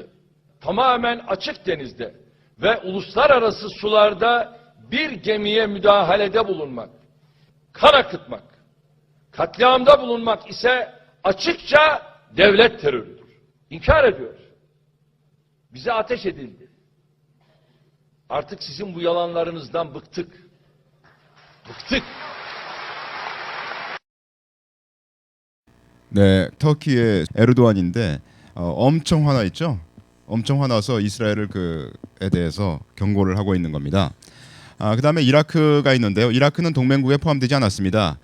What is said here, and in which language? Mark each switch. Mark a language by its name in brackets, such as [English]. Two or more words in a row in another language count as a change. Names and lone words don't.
[Turkish] Tamamen açık denizde ve uluslararası sularda bir gemiye müdahalede bulunmak, kan akıtmak, katliamda bulunmak ise açıkça devlet terörüdür. İnkar ediyor. Bize ateş edildi. Artık sizin bu yalanlarınızdan bıktık. Bıktık. [Korean] 네, 터키의 에르도안인데 엄청 화나 있죠. 엄청 화나서 이스라엘을 그에 대해서 경고를 하고 있는 겁니다. 그다음에 이라크가 있는데요. 이라크는 동맹국에 포함되지 않았습니다.